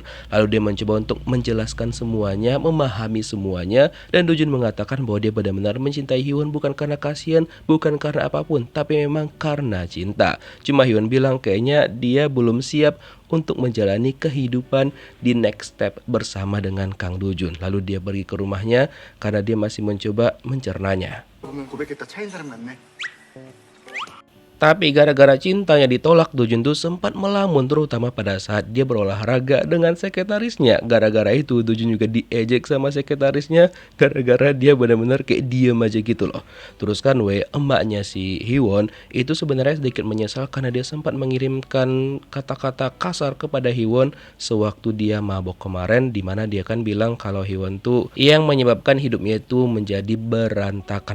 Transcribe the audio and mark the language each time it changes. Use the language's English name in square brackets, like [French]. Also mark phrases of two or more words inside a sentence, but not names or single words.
[Indonesian] Lalu dia mencoba untuk menjelaskan semuanya, memahami semuanya, dan Dujun mengatakan bahwa dia benar-benar mencintai Hee-won bukan karena kasihan, bukan karena apapun, tapi memang karena cinta. Cuma Hee-won bilang kayaknya dia belum siap untuk menjalani kehidupan di [English] next step [Indonesian] bersama dengan Kang Dujun. Lalu dia pergi ke rumahnya karena dia masih mencoba mencernanya. [Korean] 보면 고백했다 차인 사람 같네. [Indonesian] Tapi gara-gara cintanya ditolak, Dujun tuh sempat melamun terutama pada saat dia berolahraga dengan sekretarisnya. Gara-gara itu Dujun juga diejek sama sekretarisnya gara-gara dia benar-benar kayak diem aja gitu loh. Terus kan emaknya si Hee-won itu sebenarnya sedikit menyesal karena dia sempat mengirimkan kata-kata kasar kepada Hee-won sewaktu dia mabok kemarin, dimana dia kan bilang kalau Hee-won tuh yang menyebabkan hidupnya itu menjadi berantakan.